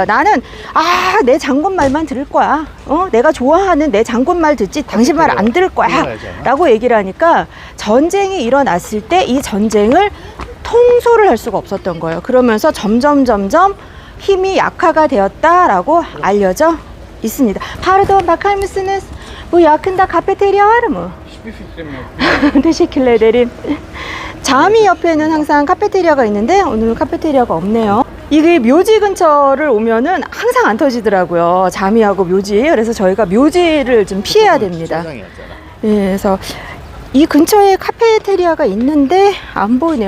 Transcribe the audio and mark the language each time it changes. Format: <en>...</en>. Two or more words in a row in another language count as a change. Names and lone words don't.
<ko>나는 내 장군 말만 들을 거야. 내가 좋아하는 내 장군 말 듣지 당신 말 안 들을 거야 라고 얘기를 하니까 전쟁이 일어났을 때 이 전쟁을 통솔을 할 수가 없었던 거예요. 그러면서 점점 힘이 약화가 되었다라고 알려져 있습니다.</ko> <tr>Pardon, bakar mısınız? Bu yakında kafeterya var mı? teşekkür ederim.</tr> <ko>자미 옆에는 항상 카페테리아가 있는데 오늘은 카페테리아가 없네요. 이게 묘지 근처를 오면은 항상 안 터지더라고요. 자미하고 묘지. 그래서 저희가 묘지를 좀 피해야 됩니다. 예, 그래서 이 근처에 카페테리아가 있는데 안 보이네요.</ko>